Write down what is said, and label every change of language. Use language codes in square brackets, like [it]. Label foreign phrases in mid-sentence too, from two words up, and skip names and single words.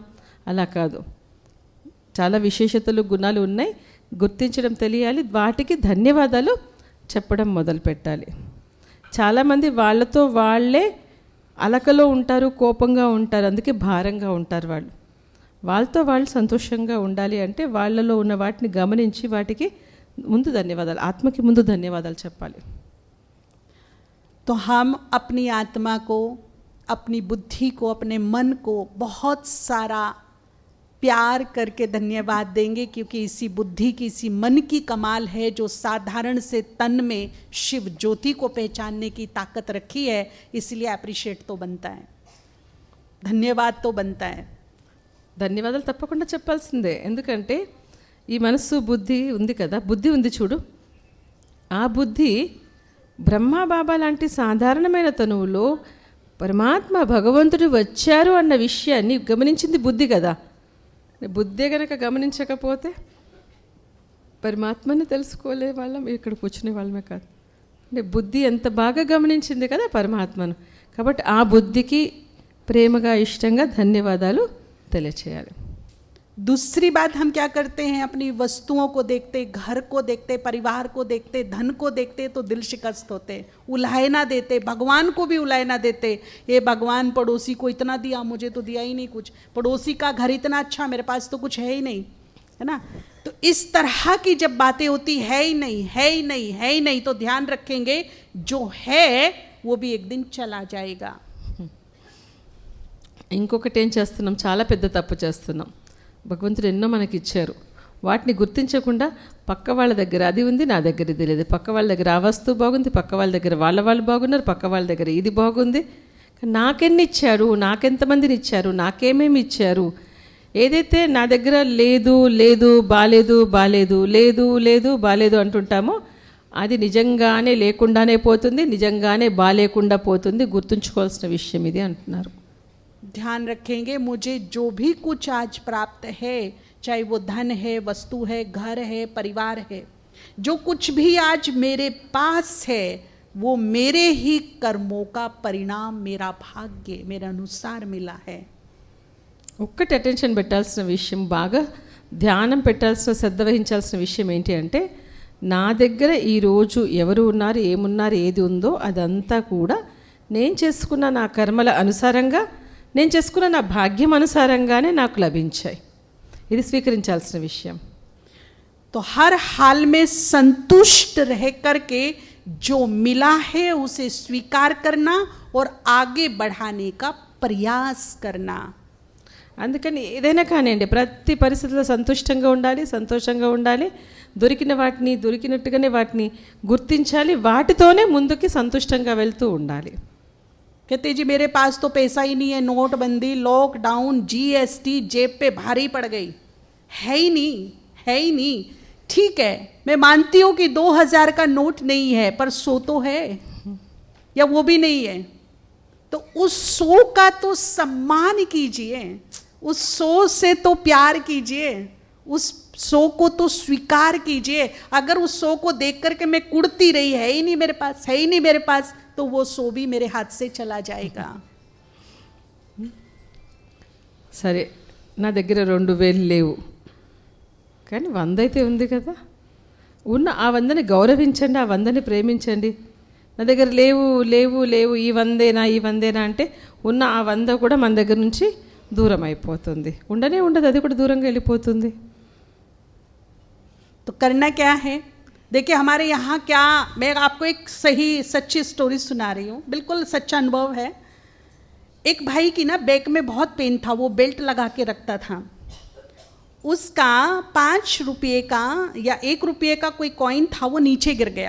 [te] అలా కాదు, చాలా విశేషతలు, గుణాలు ఉన్నాయి, గుర్తించడం తెలియాలి, వాటికి ధన్యవాదాలు చెప్పడం మొదలు పెట్టాలి. చాలామంది వాళ్ళతో వాళ్ళే అలకలో ఉంటారు, కోపంగా ఉంటారు, అందుకే భారంగా ఉంటారు. వాళ్ళతో వాళ్ళు సంతోషంగా ఉండాలి అంటే వాళ్ళలో ఉన్న వాటిని గమనించి వాటికి ముందు ధన్యవాదాలు, ఆత్మకి ముందు ధన్యవాదాలు చెప్పాలి. [hi] तो हम अपनी आत्मा को, अपनी बुद्धि को, अपने मन को बहुत सारा प्यार करके धन्यवाद देंगे, क्योंकि इसी बुद्धि की, इसी मन की कमाल है जो साधारण से तन में शिव ज्योति को पहचानने की ताकत रखी है. इसलिए अप्रिशिएट तो बनता है, धन्यवाद तो बनता है. [te] ధన్యవాదాలు తప్పకుండా చెప్పాల్సిందే. ఎందుకంటే ఈ మనస్సు, బుద్ధి ఉంది కదా, బుద్ధి ఉంది చూడు, ఆ బుద్ధి బ్రహ్మ బాబా లాంటి సాధారణమైన తనువులో పరమాత్మ భగవంతుడు వచ్చారు అన్న విషయాన్ని గమనించింది బుద్ధి కదా. బుద్ధే కనుక గమనించకపోతే పరమాత్మని తెలుసుకోలే వాళ్ళం, ఇక్కడ కూర్చునే వాళ్ళమే కాదు. అంటే బుద్ధి ఎంత బాగా గమనించింది కదా పరమాత్మను. కాబట్టి ఆ బుద్ధికి ప్రేమగా, ఇష్టంగా ధన్యవాదాలు తెలియచేయాలి. [hi] दूसरी बात, हम क्या करते हैं, अपनी वस्तुओं को देखते, घर को देखते, परिवार को देखते, धन को देखते तो दिल शिकस्त होते, उलाहना देते, भगवान को भी उलाहना देते. ये भगवान पड़ोसी को इतना दिया, मुझे तो दिया ही नहीं कुछ, पड़ोसी का घर इतना अच्छा, मेरे पास तो कुछ है ही नहीं, है ना. तो इस तरह की जब बातें होती है ही नहीं, है ही नहीं, है ही नहीं, तो ध्यान रखेंगे जो है वो भी एक दिन चला जाएगा. [te] ఇంకొకటి ఏం చేస్తున్నాం, చాలా పెద్ద తప్పు చేస్తున్నాం. భగవంతుడు ఎన్నో మనకి ఇచ్చారు, వాటిని గుర్తించకుండా పక్క వాళ్ళ దగ్గర అది ఉంది, నా దగ్గర ఇది లేదు, పక్క వాళ్ళ దగ్గర ఆ వస్తువు బాగుంది, పక్క వాళ్ళ దగ్గర వాళ్ళు బాగున్నారు, పక్క వాళ్ళ దగ్గర ఇది బాగుంది, నాకెన్ని ఇచ్చారు, నాకెంతమందిని ఇచ్చారు, నాకేమేమి ఇచ్చారు, ఏదైతే నా దగ్గర లేదు బాలేదు అంటుంటామో అది నిజంగానే లేకుండానే పోతుంది, నిజంగానే బాలేకుండా పోతుంది. గుర్తుంచుకోవాల్సిన విషయం ఇది అంటున్నారు. [hi] ध्यान रखेंगे मुझे जो भी कुछ आज प्राप्त है, चाहे वो धन है, वस्तु है, घर है, परिवार है, जो कुछ भी आज मेरे पास है वो मेरे ही कर्मों का परिणाम, मेरा भाग्य मेरे अनुसार मिला है. [te] ఒక్కటి అటెన్షన్ పెట్టాల్సిన విషయం, బాగా ధ్యానం పెట్టాల్సిన, శ్రద్ధ వహించాల్సిన విషయం ఏంటి అంటే, నా దగ్గర ఈరోజు ఎవరు ఉన్నారు, ఏమున్నారు, ఏది ఉందో అదంతా కూడా నేను చేసుకున్న నా కర్మల అనుసారంగా, నేను చేసుకున్న నా భాగ్యం అనుసారంగానే నాకు లభించాయి. ఇది స్వీకరించాల్సిన విషయం. [hi] तो हर हाल में संतुष्ट रह करके जो मिला है उसे स्वीकार करना और आगे बढ़ाने का प्रयास करना. [te] అందుకని ఏదైనా కానివ్వండి, ప్రతి పరిస్థితిలో సంతుష్టంగా ఉండాలి, సంతోషంగా ఉండాలి. దొరికిన వాటిని దొరికినట్టుగానే వాటిని గుర్తించాలి, వాటితోనే ముందుకి సంతుష్టంగా వెళ్తూ ఉండాలి. [hi] कहते जी मेरे पास तो पैसा ही नहीं है, नोटबंदी, लॉकडाउन, जीएसटी जेब पे भारी पड़ गई, है ही नहीं, है ही नहीं. ठीक है, मैं मानती हूँ कि 2000 का नोट नहीं है, पर 100 तो है, या वो भी नहीं है, तो उस 100 का तो सम्मान कीजिए, उस 100 से तो प्यार कीजिए, उस 100 को तो स्वीकार कीजिए. अगर उस 100 को देख करके मैं कुड़ती रही, है ही नहीं मेरे पास, है ही नहीं मेरे पास, तो वो 100 भी मेरे हाथ से चला जाएगा. [te] సరే, నా దగ్గర 2000 లేవు, కానీ 100 అయితే ఉంది కదా. ఉన్న ఆ 100ని గౌరవించండి, ఆ 100ని ప్రేమించండి. నా దగ్గర లేవు లేవు లేవు, ఈ 100ఏనా ఈ 100ఏనా అంటే ఉన్న ఆ 100 కూడా మన దగ్గర నుంచి దూరం అయిపోతుంది. ఉండనే ఉండదు, అది కూడా దూరంగా వెళ్ళిపోతుంది. [hi] तो करना क्या है, देखिए हमारे यहाँ क्या, मैं आपको एक सही सच्ची स्टोरी सुना रही हूँ, बिल्कुल सच्चा अनुभव है. एक भाई की ना बैक में बहुत पेन था, वो बेल्ट लगा के रखता था. उसका 5 रुपये का या 1 रुपये का कोई कॉइन था, वो नीचे गिर गया.